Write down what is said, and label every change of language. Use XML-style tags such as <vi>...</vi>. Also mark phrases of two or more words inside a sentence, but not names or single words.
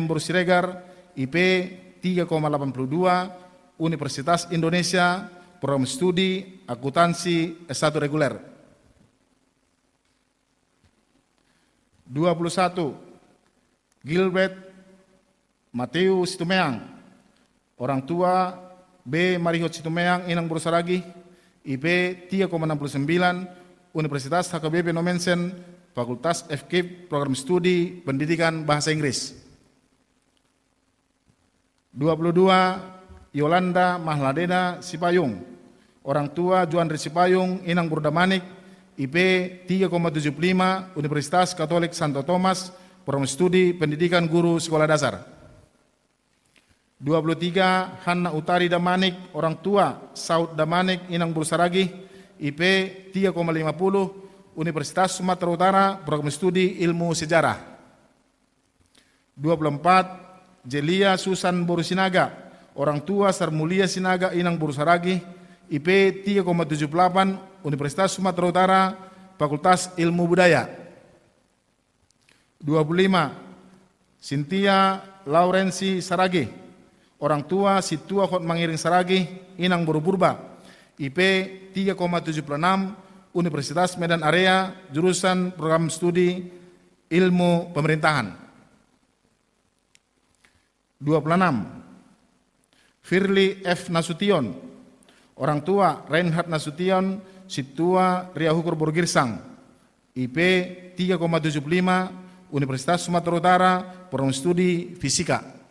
<id>Siregar, IP 3,82, Universitas Indonesia, program studi akuntansi S1 reguler. 21. Gilbert Mateo Situmeang, orang tua B. Marihot Situmeang, Inang Bursaragi, IP 3,69, Universitas HKBP Nomensen, Fakultas FKIP, program studi pendidikan bahasa Inggris. 22. Yolanda Mahladena Sipayung, orang tua Juandri Sipayung, Inang Burdamanik, IP 3,75, Universitas Katolik Santo Thomas, program studi pendidikan guru sekolah dasar. 23. Hanna Utari Damanik, orang tua Saud Damanik, Inang Bursaragi, IP 3,50, Universitas Sumatera Utara, program studi ilmu sejarah. 24. Jelia Susan Borusinaga, orang tua Sarmulia Sinaga, Inang Bursaragi, IP 3,78, Universitas Sumatera Utara, Fakultas Ilmu Budaya. 25. Cynthia Laurensi Saragi, orang tua Situa Hotmangiring Saragi, Inang Borupurba, IP 3,76, Universitas Medan Area, jurusan program studi ilmu pemerintahan. 26. Firly F. Nasution, orang tua Reinhard Nasution, Situa Riahukur Borgirsang, IP 3,75, Universitas Sumatera Utara, program studi fisika.</id>